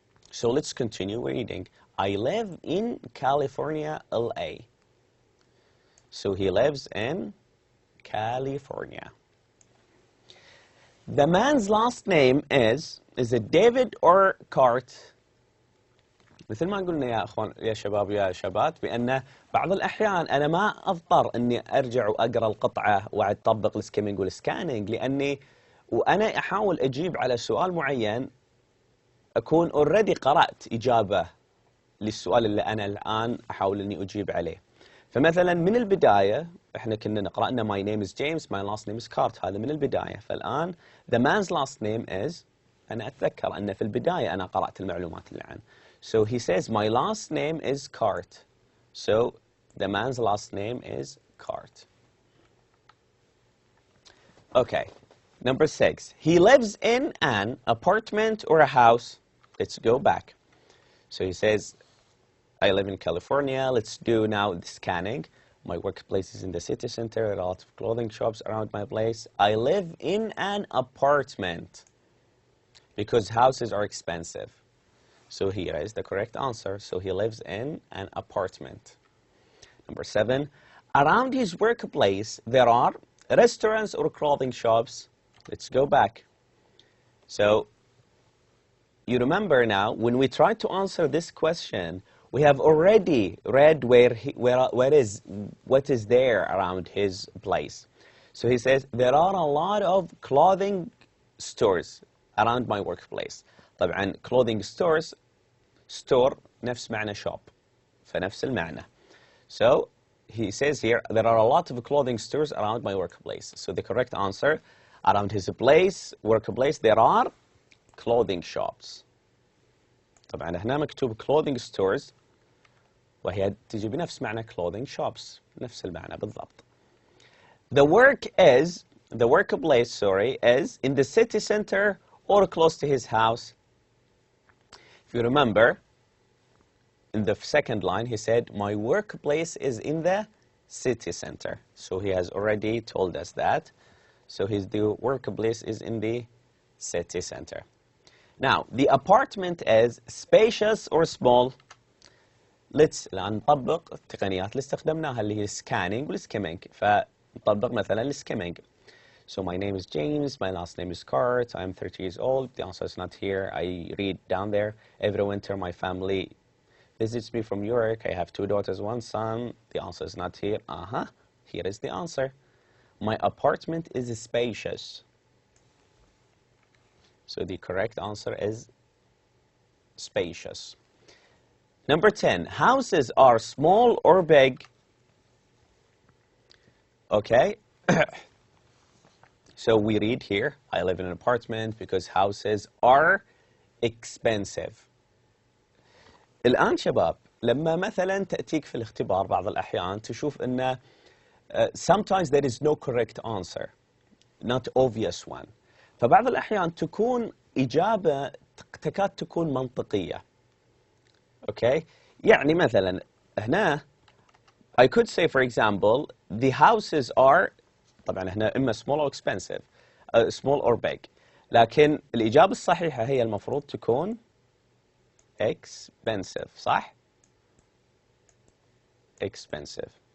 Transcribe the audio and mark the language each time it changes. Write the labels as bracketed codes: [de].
[en] So let's continue reading. I live in California, LA. So he lives in California. The man's last name is it David or Cart? [ar] مثل ما قلنا يا اخوان يا شباب يا شباب بان بعض الاحيان انا ما اضطر اني ارجع واقرا القطعه واعد اطبق السكيمنج والسكاننج لاني وانا احاول اجيب على سؤال معين اكون اوريدي قرات اجابه للسؤال اللي انا الان احاول اني اجيب عليه. فمثلا من البدايه احنا كنا نقرا ان [en] my name is James, my last name is Cart. [ar] هذا من البدايه. فالان [en] the man's last name is [ar] انا اتذكر ان في البدايه انا قرات المعلومات اللي عنه. [en] So he says, my last name is Cart. So the man's last name is Cart. Okay, number 6. He lives in an apartment or a house. Let's go back. So he says, I live in California. Let's do now the scanning. My workplace is in the city center. There are a lot of clothing shops around my place. I live in an apartment because houses are expensive. So here is the correct answer. So he lives in an apartment. Number 7. Around his workplace, there are restaurants or clothing shops. Let's go back. So you remember now, when we tried to answer this question, we have already read what is there around his place. So he says, there are a lot of clothing stores around my workplace. [ar] طبعا clothing stores store نفس معنى shop فنفس المعنى. [en] So he says here there are a lot of clothing stores around my workplace. So the correct answer, around his workplace there are clothing shops. [ar] طبعا هنا مكتوب clothing stores وهي تجي بنفس معنى clothing shops نفس المعنى بالضبط. [en] The workplace is in the city center or close to his house. If you remember, in the second line, he said, my workplace is in the city center. So he has already told us that. So the workplace is in the city center. Now, the apartment is spacious or small. Let's [ar] الآن نطبق التقنيات اللي استخدمناها اللي هي scanning والskimming. فنطبق مثلا الskimming. [en] So my name is James, my last name is Cart, I'm 30 years old. The answer is not here. I read down there. Every winter my family visits me from New York. I have 2 daughters, 1 son. The answer is not here. Here is the answer. My apartment is spacious. So the correct answer is spacious. Number 10, houses are small or big? Okay. So we read here, I live in an apartment because houses are expensive. [ar] الآن شباب لما مثلا تأتيك في الاختبار بعض الأحيان تشوف أن [en] sometimes there is no correct answer, not obvious one. [ar] فبعض الأحيان تكون إجابة تكاد تكون منطقية. [en] Okay? [ar] يعني مثلا هنا [en] I could say for example the houses are [ar] طبعا هنا إما [en] small or expensive, small or big. [ar] لكن الإجابة الصحيحة هي المفروض تكون expensive. صح؟ expensive.